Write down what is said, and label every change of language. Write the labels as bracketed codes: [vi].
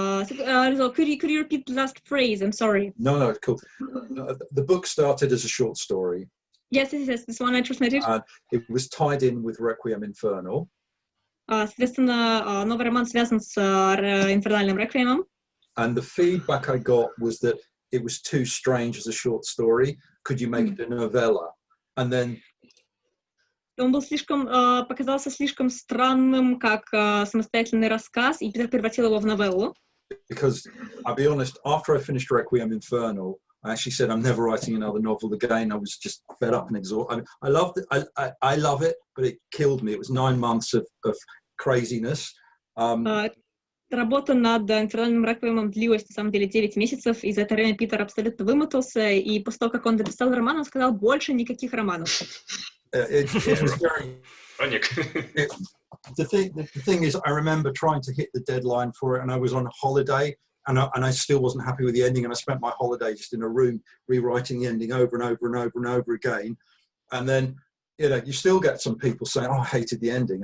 [en] Could you repeat the last phrase? I'm sorry. No, cool. The book started as a short story. Yes, this one I translated. It was tied in with Requiem Infernal. [ru] Соответственно, новый роман связан с «Инфернальным реквиемом». [en] And the feedback I got was that it was too strange as a short story. could you make it a novella? And then [ru] Он был показался слишком странным, как самостоятельный рассказ, и Питер превратил его в новеллу. [en] Because I'll be honest, after I finished Requiem Infernal, I actually said I'm never writing another novel again. I was just fed up and exhausted. I loved it. I love it, but it killed me. It was 9 months of craziness. [ru] Работа над «Инфернальным реквиемом» длилась, на самом деле, 9 месяцев, и за это время Питер абсолютно вымотался, и после того, как он дописал роман, он сказал: больше никаких романов. [en] It was very... The thing is, I remember trying to hit the deadline for it, and I was on holiday, and I still wasn't happy with the ending, and I spent my holiday just in a room rewriting the ending over and over and over and over again. And then, you know, you still get some people saying, "Oh, I hated the ending."